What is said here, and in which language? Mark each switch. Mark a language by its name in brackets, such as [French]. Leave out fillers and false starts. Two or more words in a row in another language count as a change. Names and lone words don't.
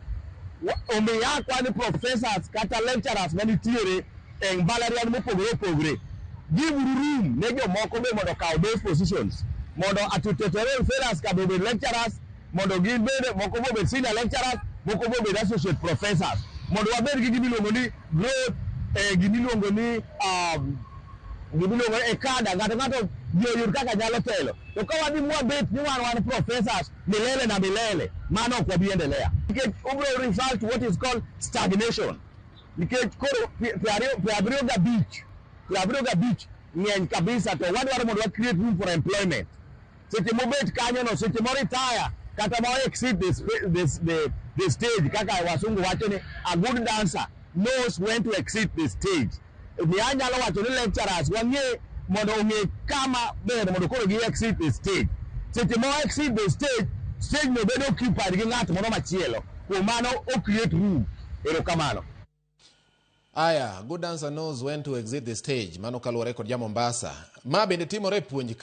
[Luo (Kenya and Tanzania)] Omiya kwani professors kata lecturers manitiere e mbalariany mopogore opogore, [English] give room [Luo (Kenya and Tanzania)] ne jomoko be mondo kaw [English] those positions, [Luo (Kenya and Tanzania)] mondo [English] tutorial fellows [Luo (Kenya and Tanzania)] ka bed lecturers, mondo gin bende moko bed [English] senior lecturers, [Luo (Kenya and Tanzania)] moko bed [English] associate professors, [Luo (Kenya and Tanzania)] mondo wabed gi gimiluongo ni growth, gimiluongo ni e kada ng'ato yud kaka nyalo telo. To ka wadhi mwabet ni wan professors milele na milele, mano ok wabi endelea, nikech obro [English] result what is called stagnation. [Luo (Kenya and Tanzania)] Nikech koro 75 ng'eny kabisa, to wadwaro mondo wa [English] create room for employment. [Luo (Kenya and Tanzania)] Seche mobet kanyo no, seche mo retire kata mo [English] exit the stage, [Luo (Kenya and Tanzania)] kaka wasungu wacho ni [English] a good dancer knows when to exit the stage. [Luo (Kenya and Tanzania)] Ni anyalo wacho ni lecturers wang'e mondo ong'e kama ber mondo koro gi [English] exit the stage. [Luo (Kenya and Tanzania)] Seche mo [English] exit the stage [Luo (Kenya and Tanzania)] no bedo occupied gi ng'at moro machielo, kuom mano o [English] create room. [Luo (Kenya and Tanzania)] Erokamano. Aya, [English] good dancer knows when to exit the stage. [Luo (Kenya and Tanzania)] Mano kaluwore kod ja Mombasa. Ma bende timore e puonj ka.